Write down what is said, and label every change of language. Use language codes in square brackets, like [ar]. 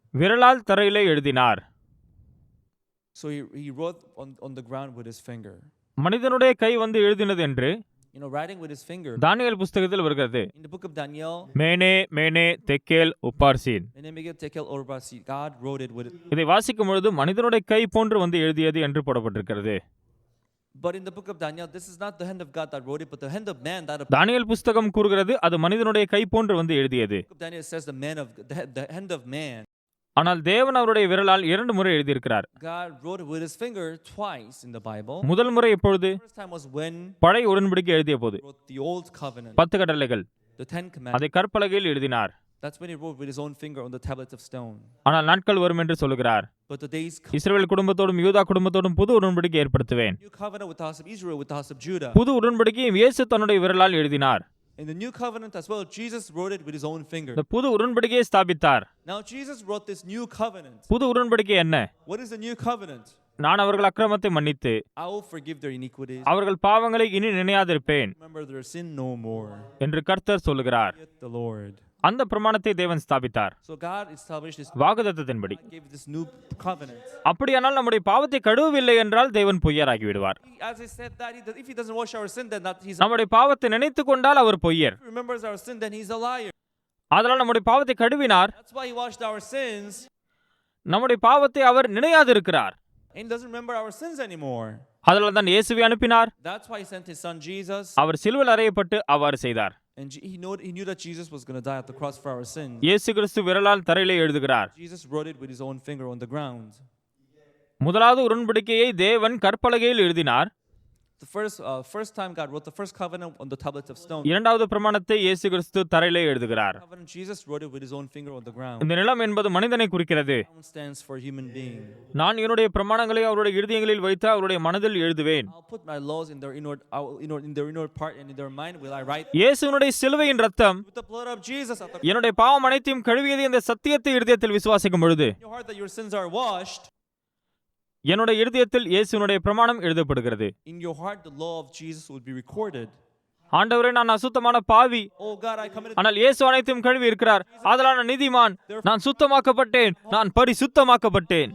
[ta] விரலால் தரையிலே எழுதினார். [en] So he wrote on the ground with his finger. [ta] மனிதனுடைய கை வந்து எழுதினது என்று [en] Writing with his finger. [ta] தானியேல் புஸ்தகத்தில் வருகிறது. [en] In the book of Daniel, [ta] மேனே மேனே தெக்கேல் உப்பார்சீன். [en] Menemeget Tekel Orbasi, God wrote it with. [ta] இதை வாசிக்கும் பொழுது மனிதனுடைய கை போன்று வந்து எழுதியது என்று போடப்பட்டிருக்கிறது. [en] But in the book of Daniel, this is not the hand of God that wrote it, but the hand of man that. [ta] தானியேல் புஸ்தகம் கூறுகிறது அது மனிதனுடைய கை போன்று வந்து எழுதியது. [en] The book of Daniel says the hand of man. [ta] ஆனால் தேவன் அவருடைய விரலால் 2 முறை எழுதியிருக்கிறார். [en] God wrote it with his finger twice in the Bible. [ta] முதல் முறை எப்பொழுது? [en] The first time was when [ta] பழைய உடன்படிக்கை எழுதிய போது. [en] he wrote the old covenant. [ta] 10 கட்டளைகள். [en] The 10 commandments. [ta] அதை கற்பலகையில் எழுதினார். [en] That's when he wrote with his own finger on the tablets of stone. [ta] ஆனால் நாட்கள் வரும் என்று சொல்கிறார். [en] But the days come. [ta] இஸ்ரவேல் குடும்பத்தோடும் யூதா குடும்பத்தோடும் புது உடன்படிக்கை ஏற்படுத்துவேன். [en] New covenant with the house of Israel, with the house of Judah. [ta] புது உடன்படிக்கையை இயேசு தன்னுடைய விரலால் எழுதினார். [en] In the new covenant as well, Jesus wrote it with his own finger. [ta] இந்த புது உடன்படிக்கையை ஸ்தாபித்தார். [en] Now Jesus wrote this new covenant. [ta] புது உடன்படிக்கை என்ன? [en] What is the new covenant? [ta] நான் அவர்கள் அக்கிரமத்தை மன்னித்து [en] I will forgive their iniquities. [ta] அவர்கள் பாவங்களை இனி நினையாதிருப்பேன் [en] Remember their sin no more. [ta] என்று கர்த்தர் சொல்லுகிறார். [en] Yet the Lord. [ta] அந்த பிரமாணத்தை தேவன் ஸ்தாபித்தார். [en] So God established this. [ta] வாக்குத்தத்தத்தின்படி. [en] God gave this new covenant. [ta] அப்படியானால் நம்முடைய பாவத்தை கழுவவில்லை என்றால் தேவன் பொய்யராகி விடுவார். [en] As I said that if he doesn't wash our sin, then that he's. [ta] நம்முடைய பாவத்தை நினைத்துக் கொண்டால் அவர் பொய்யர். [en] If he remembers our sin, then he's a liar. [ta] அதனால் நம்முடைய பாவத்தை கழுவினார். [en] That's why he washed our sins. [ta] நம்முடைய பாவத்தை அவர் நினையாதிருக்கிறார். [en] And he doesn't remember our sins anymore. [ta] அதனால தான் இயேசுவை அனுப்பினார். [en] That's why he sent his son Jesus. [ta] அவர் சிலுவையில் அறையப்பட்டு அவ்வாறு செய்தார். [en] And he knew that Jesus was going to die at the cross for our sins. [ta] இயேசு கிறிஸ்து விரலால் தரையிலே எழுதுகிறார். [en] Jesus wrote it with his own finger on the ground. [ta] முதலாவது உடன்படிக்கையை தேவன் கற்பலகையில் எழுதினார். [en] First time God wrote the first covenant on the tablets of stone. [ta] இரண்டாவது பிரமாணத்தை இயேசு கிறிஸ்து தரையிலே எழுதுகிறார். [en] Covenant Jesus wrote it with his own finger on the ground. [ta] இந்த நிலம் என்பது மனிதனை குறிக்கிறது. [en] Stone stands for human being. [ta] நான் என்னுடைய பிரமாணங்களை அவருடைய இருதயங்களில் வைத்து அவருடைய மனதில் எழுதுவேன். [en] I'll put my laws in their inward part and in their mind will I write. [ta] இயேசுவினுடைய சிலுவையின் ரத்தம் [en] With the blood of Jesus at the [ta] என்னுடைய பாவம் அனைத்தையும் கழுவியது இந்த சத்தியத்தை இருதயத்தில் விசுவாசிக்கும் பொழுது [en] in your heart that your sins are washed. [ta] என்னுடைய இருதயத்தில் இயேசுவினுடைய பிரமாணம் எழுதப்படுகிறது. [en] In your heart the law of Jesus will be recorded. [ta] ஆண்டவரே, நான் அசுத்தமான பாவி, [en] Oh God, I committed. [ta] ஆனால் இயேசு அனைத்தையும் கழுவி இருக்கிறார். ஆதலால் நான் நீதிமான், நான் சுத்தமாக்கப்பட்டேன், நான் பரிசுத்தமாக்கப்பட்டேன்.